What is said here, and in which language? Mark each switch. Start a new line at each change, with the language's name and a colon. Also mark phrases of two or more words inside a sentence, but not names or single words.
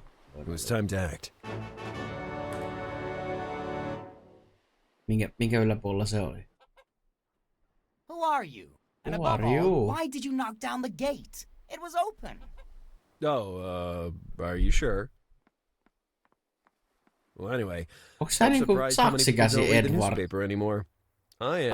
English: It was time to act.
Finnish: Minkä yläpuolella se oli?
English: Who are you? And Who above are you? all, why did you knock down the gate? It was open. Oh, are you sure? Well, anyway,
Finnish: Onks sä
English: I'm
Finnish: niinku
English: surprised how many people
Finnish: saksikäsi
English: don't read the Edward? newspaper anymore. I am.